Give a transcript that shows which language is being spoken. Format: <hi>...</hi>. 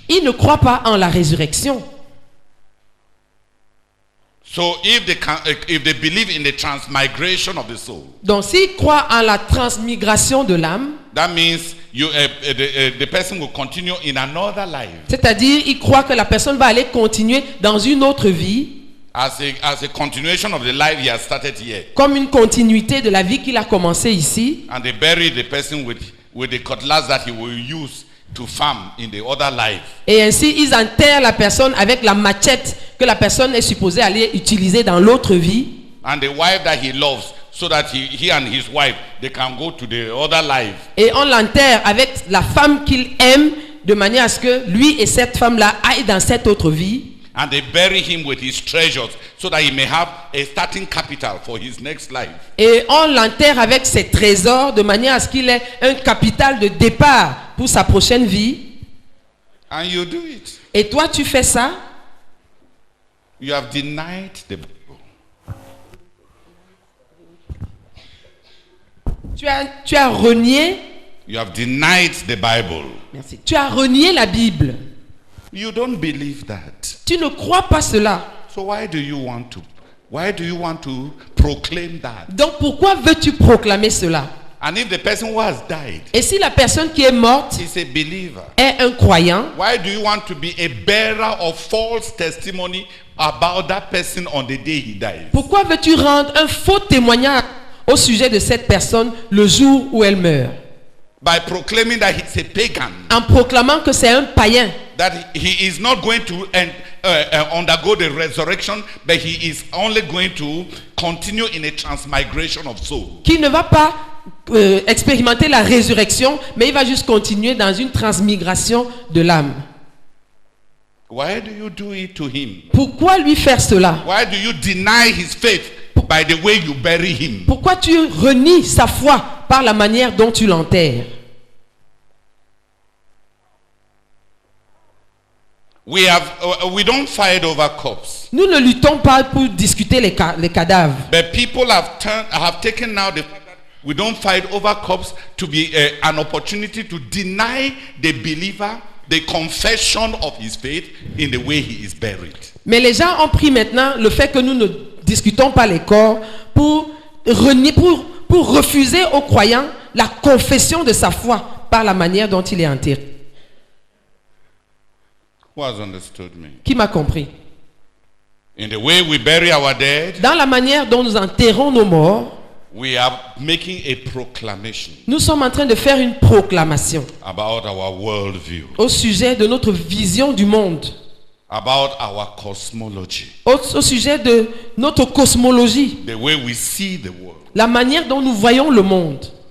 <fr>Ils ne croient pas en la résurrection.</fr> <en>So if they believe in the transmigration of the soul,</en> <fr>Donc s'ils croient en la transmigration de l'âme,</fr> <en>that means the person will continue in another life</en> <fr>c'est-à-dire ils croient que la personne va aller continuer dans une autre vie,</fr> <en>as a continuation of the life he has started here,</en> <fr>comme une continuité de la vie qu'il a commencé ici.</fr> <en>and they bury the person with the cutlass that he will use to farm in the other life.</en> <fr>Et ainsi, ils enterrent la personne avec la machette que la personne est supposée aller utiliser dans l'autre vie.</fr> <en>And the wife that he loves, so that he and his wife, they can go to the other life.</en> <fr>Et on l'enterre avec la femme qu'il aime, de manière à ce que lui et cette femme-là aillent dans cette autre vie.</fr> <en>And they bury him with his treasures, so that he may have a starting capital for his next life.</en> <fr>Et on l'enterre avec ses trésors, de manière à ce qu'il ait un capital de départ pour sa prochaine vie.</fr> <en>And you do it.</en> <fr>Et toi, tu fais ça.</fr> <en>You have denied the Bible.</en> <fr>Tu as renié.</fr> <en>You have denied the Bible.</en> <fr>Merci. Tu as renié la Bible.</fr> <en>You don't believe that.</en> <fr>Tu ne crois pas cela.</fr> <en>So why do you want to proclaim that?</en> <fr>Donc pourquoi veux-tu proclamer cela?</fr> <en>And if the person who has died</en> <fr>Et si la personne qui est morte</fr> <en>is a believer,</en> <fr>est un croyant,</fr> <en>why do you want to be a bearer of false testimony about that person on the day he dies?</en> <fr>pourquoi veux-tu rendre un faux témoignage au sujet de cette personne le jour où elle meurt?</fr> <en>By proclaiming that he's a pagan,</en> <fr>En proclamant que c'est un païen,</fr> <en>that he is not going to undergo the resurrection, but he is only going to continue in a transmigration of soul.</en> <fr>qui ne va pas expérimenter la résurrection, mais il va juste continuer dans une transmigration de l'âme.</fr> <en>Why do you do it to him?</en> <fr>Pourquoi lui faire cela?</fr> <en>Why do you deny his faith by the way you bury him?</en> <fr>Pourquoi tu renies sa foi par la manière dont tu l'enterres?</fr> <en>We don't fight over corpses.</en> <fr>Nous ne luttons pas pour discuter les cadavres.</fr> <en>But people have taken now the fact that we don't fight over corpses to be an opportunity to deny the believer the confession of his faith in the way he is buried.</en> <fr>Mais les gens ont pris maintenant le fait que nous ne discutons pas les corps pour renier, pour refuser aux croyants la confession de sa foi par la manière dont il est enterré.</fr> <en>Who has understood me?</en> <fr>Qui m'a compris?</fr> <en>In the way we bury our dead,</en> <fr>dans la manière dont nous enterrons nos morts,</fr> <en>we are making a proclamation.</en> <fr>Nous sommes en train de faire une proclamation</fr> <en>About our worldview.</en> <fr>Au sujet de notre vision du monde.</fr> <en>About our cosmology.</en> <fr>Au sujet de notre cosmologie.</fr> <en>The way we see the world.</en> <fr>La manière dont nous voyons le monde.</fr>